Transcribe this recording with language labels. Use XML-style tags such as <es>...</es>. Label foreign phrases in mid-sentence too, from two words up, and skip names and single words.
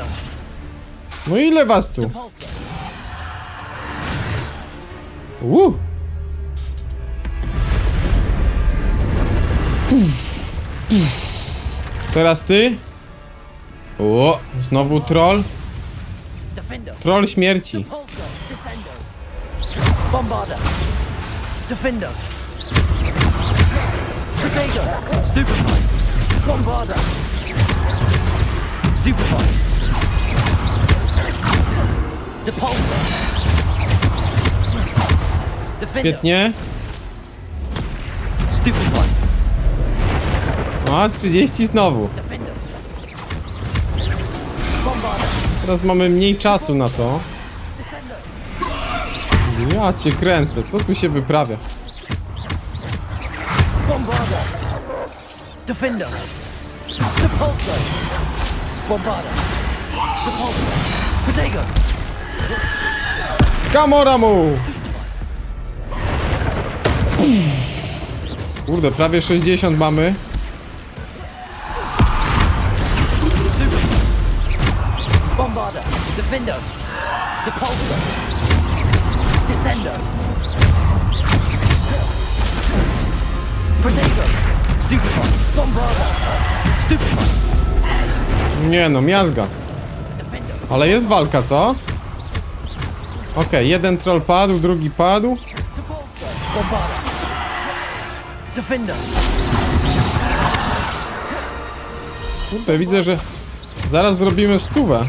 <pl>No ile was tu? Teraz ty. O, znowu troll. Troll śmierci. Bombarda. Defender. Potato. Stupefy. Bombarda. Stupefy. Depulsor. Defender. Świetnie. Stupefy. O, 30 znowu. Defender. Teraz mamy mniej czasu na to. Ja cię kręcę, co tu się wyprawia? Bombarda. Defender. Depulsor. Bombarda. Depulsor. Potato. Skamoramu! Kurde, prawie 60 mamy. Bombarda. Defender. Depulsor. Descendo. Potato. Stupefy. Bombarda. Stupefy. Nie no, miazga. Ale jest walka, co? Okej, jeden troll padł, drugi padł. Bombarda. Defender. Kurde, widzę, że zaraz zrobimy 100.</pl>